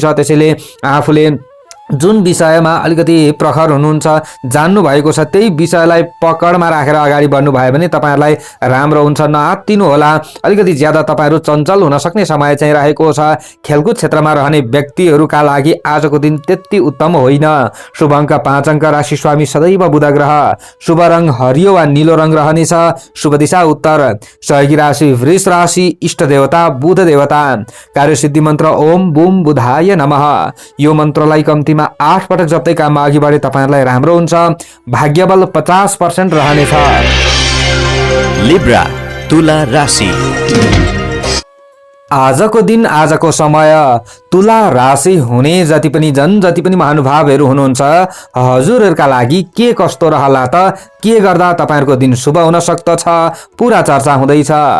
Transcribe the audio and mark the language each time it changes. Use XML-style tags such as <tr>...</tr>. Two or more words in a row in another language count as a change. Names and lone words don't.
<ne>त्यसैले आफूले जुन विषयमा अलिकति प्रखर हुनुहुन्छ, जान्नु भएको छ, त्यही विषयलाई पकडमा राखेर अगाडि बढ्नु भयो भने तपाईहरुलाई राम्रो हुन्छ। नआत्तिनु होला। अलिकति ज्यादा तपाईहरु चञ्चल हुन सक्ने समय चाहिँ रहेको छ। खेलकुद क्षेत्रमा रहने व्यक्तिहरूका लागि आजको दिन त्यति उत्तम होइन। शुभ अङ्क 5 अङ्क, राशि स्वामी सदैव बुध ग्रह, शुभ रङ हरियो वा नीलो रङ रहनेछ, शुभ दिशा उत्तर, सहयोगी राशि वृष राशि, इष्ट देवता बुध देवता, कार्यसिद्धि मन्त्र</ne> <sa>ओम बुम बुधाय नमः।</sa> <ne>यो मन्त्रलाई कम्ती 8 पटक जप्दै काममा अघि बढे तपाईहरुलाई राम्रो हुन्छ। भाग्यबल 50% रहनेछ। लिब्रा तुला राशि। आजको दिन आजको समय तुला राशि हुने जति पनि महानुभावहरू हुनुहुन्छ हजुरहरूका लागि के कस्तो रहला त, के गर्दा तपाईहरुको दिन शुभ हुन सक्दछ पूरा चर्चा हुँदैछ।</ne>